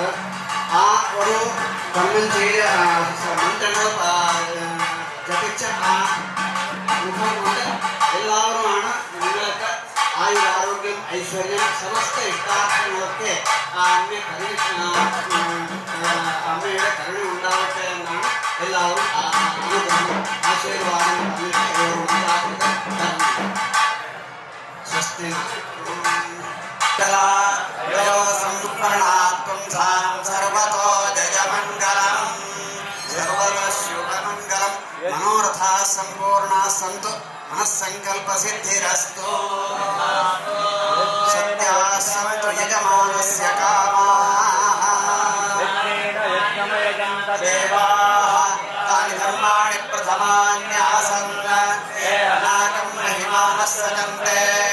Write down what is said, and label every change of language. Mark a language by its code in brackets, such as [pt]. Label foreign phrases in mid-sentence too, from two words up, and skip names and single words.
[ml] ആ ഒരു കർമ്മം ചെയ്ത് മന്ത്രങ്ങൾ ജപിച്ച ആ മുഖം കൊണ്ട് എല്ലാവരുമാണ് നിങ്ങൾക്ക് ആയുരാരോഗ്യം ഐശ്വര്യം സമസ്ത ഇഷ്ടാർത്ഥങ്ങളൊക്കെ അമ്മയുടെ കരുണ ഉണ്ടാവട്ടെ എന്നാണ് എല്ലാവരും ആശീർവാദം സ്വസ്തി [sa] मनोरथा संपूर्णा सन्तु मनस्संकल्प सिद्धिरस्तु सत्या सन्तु यजमानस्य कामाः देवाः तानि धर्माणि प्रथमान्यासन् अनागं महिमानः सजन्ते